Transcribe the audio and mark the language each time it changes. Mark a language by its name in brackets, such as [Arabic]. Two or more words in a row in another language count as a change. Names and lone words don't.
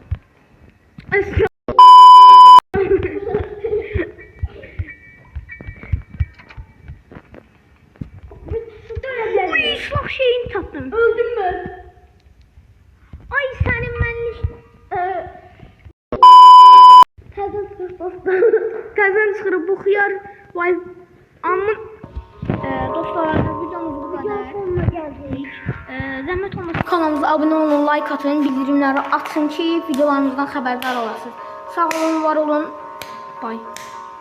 [Turkish] Uy ıslak şeyini tattım. Öldüm mü? Ay senin benlik. [Azerbaijani] Kazan çıxırıb bu xiyar. Vay. Amma dostlar videomuz bu qədər. [Turkish] Sonuna geldik. [Azerbaijani] Zəhmət olmasa kanalımıza abunə olun, like atın, bildirimləri açın ki videolarımızdan xəbərdar olasınız. Sağ olun, var olun. Bye.